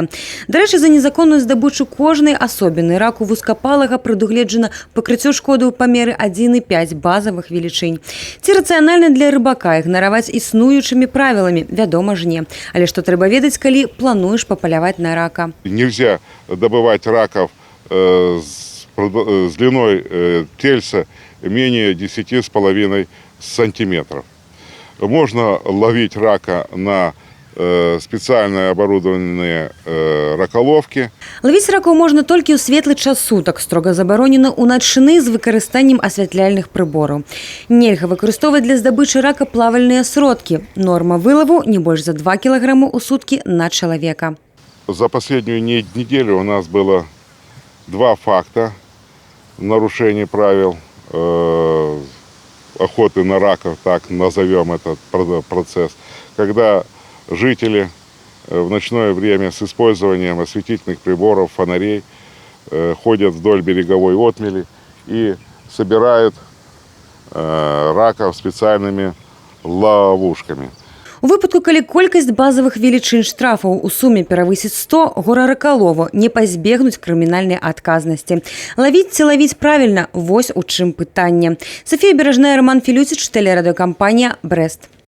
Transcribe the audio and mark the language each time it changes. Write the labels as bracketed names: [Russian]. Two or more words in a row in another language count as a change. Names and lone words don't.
[Belarusian] Дарэчы, за незаконную здабычу кожнай асобіны раку вузкапалага прадугледжана пакрыццё шкоды ў памеры 1,5 базавых велічынь. Ці рацыянальна для рыбака ігнараваць існуючымі правіламі? Вядома ж не. Але што трэба ведаць, калі плануеш папаляваць на рака? [Russian] Нельзя добывать раков с длиной тельца менее 10,5 сантиметров. Можно ловить рака на специально оборудованные раколовки. [Belarusian] Ловіць ракаў можна толькі ў светлы час сутак, строга забаронена ў начны з выкарыстаннем асвятляльных прыбораў. Нельга выкарыстоўваць для здабычы рака плавальныя сродкі. Норма вылову не больш за 2 кілаграмы ў суткі на чалавека. [Russian] За последнюю неделю у нас было 2 факта нарушения правил охоты на раков, так назовем этот процесс, когда жители в ночное время с использованием осветительных приборов, фонарей ходят вдоль береговой отмели и собирают раков специальными ловушками. [Belarusian] У выпадку, калі колькасць базавых велічынь штрафаў у суме перавысіць 100, гораракалову не пазбегнуць крымінальнай адказнасці. Лавіць ці лавіць правільна – вось у чым пытанне. Софія Бережная, Роман Філюціч, тэлерадыёкампанія «Брэст».